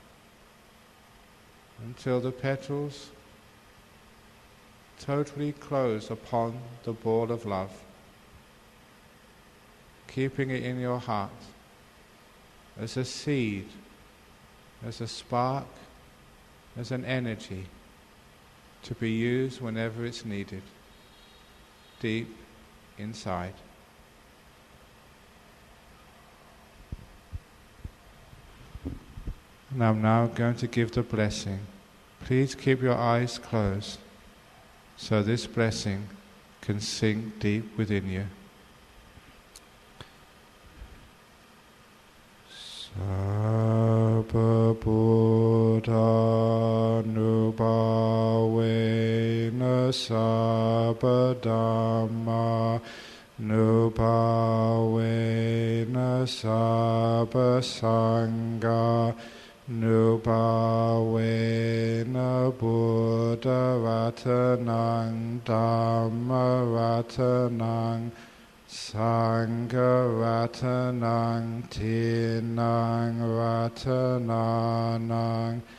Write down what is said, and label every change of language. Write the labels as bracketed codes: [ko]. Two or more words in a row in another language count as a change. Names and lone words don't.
[en] until the petals totally close upon the ball of love, keeping it in your heart as a seed, as a spark, as an energy to be used whenever it's needed, deep inside. And I'm now going to give the blessing. Please keep your eyes closed so this blessing can sink deep within you. [pi] Sabba Buddha Nubhavena Sabba Dhamma Nubhavena Sabba Sangha Nubhavena Buddha Ratanang Dhamma Ratanang Sangha Ratanang Tinang Ratananang